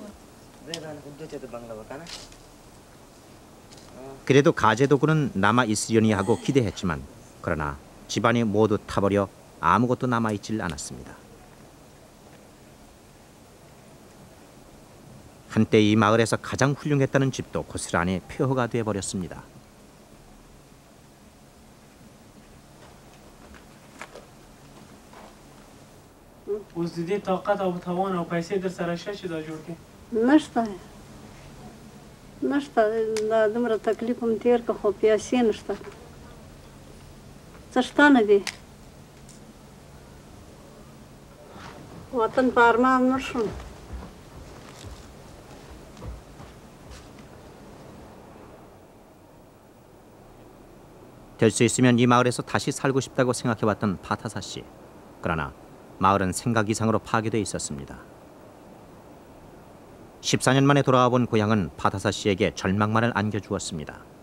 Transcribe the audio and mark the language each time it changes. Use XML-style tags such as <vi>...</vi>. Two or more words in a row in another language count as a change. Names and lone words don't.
<ko>그래도 가재도구는 남아 있으려니 하고 기대했지만 그러나 집안이 모두 타버려 아무것도 남아있질 않았습니다. 한때 이 마을에서 가장 훌륭했다는 집도 고스란히 폐허가 되어버렸습니다.</ko> <ps>نشته دومره تکلیف هم تیر که خو پیسې نشته څه شته نه دي وطن په ارمان نشو</ps> <ko>될 수 있으면 이 마을에서 다시 살고 싶다고 생각해왔던 파타사 씨. 그러나 마을은 생각 이상으로 파괴돼 있었습니다. 14년 만에 돌아와 본 고향은 파타사 씨에게 절망만을 안겨주었습니다.</ko>